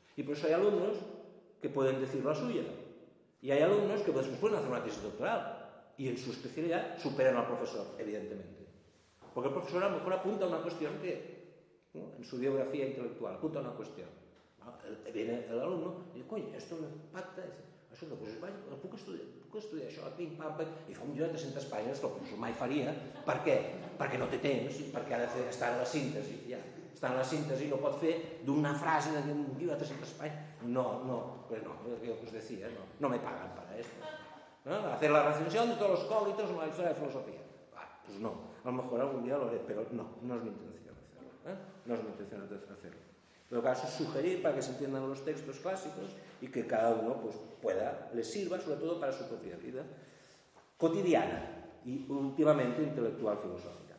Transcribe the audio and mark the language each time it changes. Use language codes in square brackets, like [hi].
[es] Y por eso hay alumnos que pueden decir la suya y hay alumnos que después pueden hacer una tesis doctoral y en su especialidad superan al profesor, evidentemente, porque el profesor a lo mejor apunta una cuestión que, ¿no?, en su biografía intelectual apunta una cuestión, viene el alumno y dice, coño, esto me impacta, dice, [ca] escolta, pues puc estudiar això, pim, pam, pam, i fa un llibre de 300 pàgines que el professor mai faria. Per què? Perquè no té temps, perquè ha de fer, estar en la síntesi, ja. Estar en la síntesi no pot fer d'una frase d'un llibre de 300 pàgines. [es] No, [ca] el que us [es] decía, no me paguen [ca] per això. [es] No? Hacer [ca] la recensió de tots els còlitos en la història de filosofia. [es] Va, pues no, a lo mejor algún día lo haré, [ca] però no és [es] mi intención hacerlo. [ca] No és [es] mi intención hacerlo. Lo que hace es sugerir para que se entiendan los textos clásicos y que cada uno pues, pueda, le sirva sobre todo para su propia vida cotidiana y últimamente intelectual filosófica.